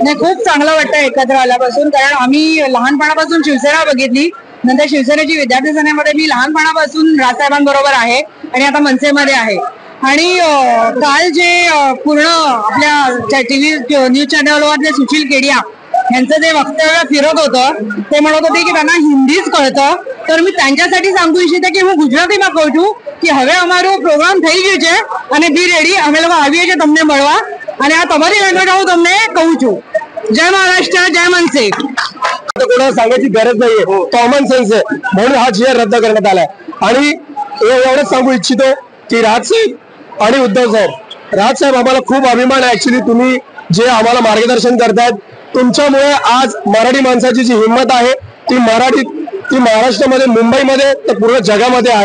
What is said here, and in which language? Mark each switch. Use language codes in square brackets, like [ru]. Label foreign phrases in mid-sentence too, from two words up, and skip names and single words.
[mr] नाही, खूप चांगलं वाटतं एकत्र आल्यापासून, कारण आम्ही लहानपणापासून शिवसेना बघितली, नंतर शिवसेनेची विद्यार्थी सेनेमध्ये मी लहानपणापासून राजसाहेबांबरोबर आहे आणि आता मनसेमध्ये आहे. आणि काल जे पूर्ण आपल्या [en] TV news [mr] चॅनलवरले सुशील केडिया यांचं जे वक्तव्य फिरत होतं ते म्हणत होते की त्यांना हिंदीच कळतं. तर मी त्यांच्यासाठी सांगू इच्छिते की [gu] હું ગુજરાતીમાં કહું છું કે હવે અમારો પ્રોગ્રામ થઈ ગયો છે અને [en] be ready, [gu] અમે લોકો આવીએ છીએ તમને મળવા અને આ તમારી લેંગ્વેજ હું તમને કહું છું. [mr] જય મહારાष्ट्र, जय मनसे. कोणाला सांगायची गरज नाहीये, [en] common sense [mr] आहे, म्हणून हा जी रद्द करण्यात आलाय. आणि एवढंच सांगू इच्छितो की राजसाहेब आणि उद्धव साहेब, राजसाहेब आम्हाला खूप अभिमान आहे ऍक्च्युली, तुम्ही जे आम्हाला मार्गदर्शन करतायत. तुमच्यामुळे आज मराठी माणसाची जी हिंमत आहे ती महाराष्ट्रामध्ये, मुंबईमध्ये तर पूर्ण जगामध्ये आहे.